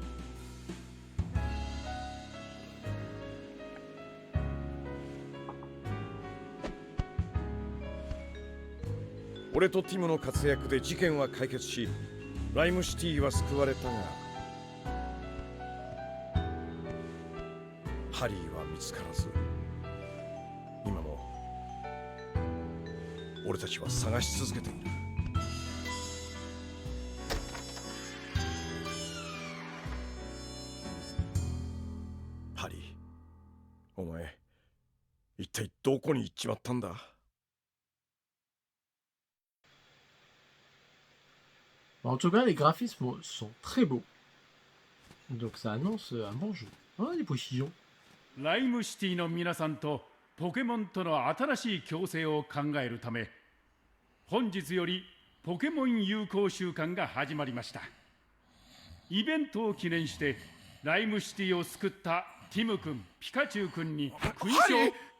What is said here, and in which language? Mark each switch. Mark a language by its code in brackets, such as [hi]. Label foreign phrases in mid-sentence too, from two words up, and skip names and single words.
[ja] 俺とティムの活躍で事件は解決し、ライムシティは救われたが、ハリーは見つからず、今も俺たちは探し続けている。ハリー、お前一体どこに行っちまったんだ？ [fr] En tout cas, les graphismes sont très beaux. Donc ça annonce un bon jeu. Oh, les pochillons. [ja] ライムシティの皆さんとポケモンとの新しい共生を考えるため、本日よりポケモン友好週間が始まりました。イベントを記念してライムシティを救ったティム君、ピカチュウ君に勲章。